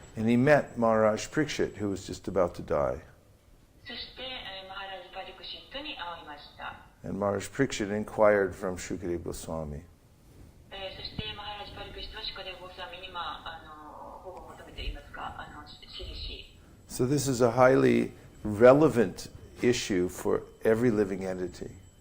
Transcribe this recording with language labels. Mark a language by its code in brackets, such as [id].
[en] And he met Maharaj Parikshit, who was just about to die. [ja] そして、マハラジパリクシットに会いました。 [en] And Maharaj Parikshit inquired from Shukadeva Goswami. [ja] そしてマハラジパリクシトはシュカデヴゴスワミに保護を求めていますか、私利し。 [en] So this is a highly relevant issue for every living entity.